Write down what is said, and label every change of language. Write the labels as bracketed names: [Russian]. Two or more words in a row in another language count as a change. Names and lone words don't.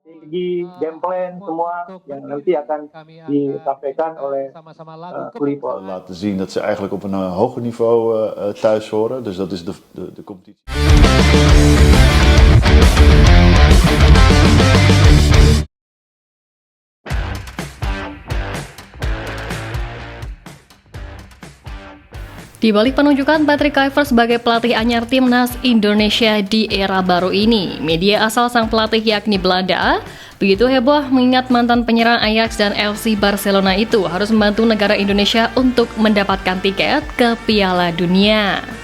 [Indonesian] strategi, [English] game plan [Indonesian] semua yang nanti akan disampaikan oleh Clifford. [Dutch] Laten zien dat ze eigenlijk op een hoger niveau thuis horen. Dus dat is de competitie. [Indonesian] Di balik penunjukan Patrick Kluivert sebagai pelatih anyar timnas Indonesia di era baru ini, media asal sang pelatih yakni Belanda begitu heboh mengingat mantan penyerang Ajax dan FC Barcelona itu harus membantu negara Indonesia untuk mendapatkan tiket ke Piala Dunia.